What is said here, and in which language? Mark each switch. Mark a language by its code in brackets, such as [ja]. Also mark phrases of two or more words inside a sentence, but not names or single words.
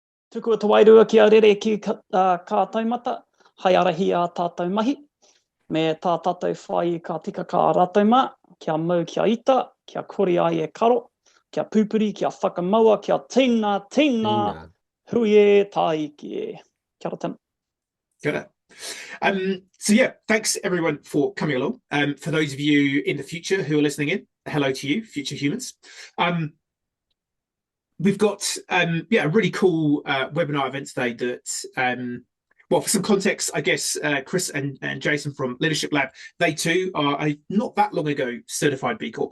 [mi] Tuku te wairua ki a rere ki ka taumata, hai arahi a tātou mahi. Me tā tātou whai ka tika ka rātou mā, kia mau kia ita, kia kori ai e karo, kia pūpuri, kia whakamaua, kia tina, hui e tāiki e. Kia ora tēnā. Kia ora. [en] So yeah, thanks everyone for coming along. For those of you in the future who are listening in, hello to you, future humans. We've got a really cool webinar event today that, well, for some context, I guess Chris and Jason from Leadership Lab, they too are not that long ago certified B Corp.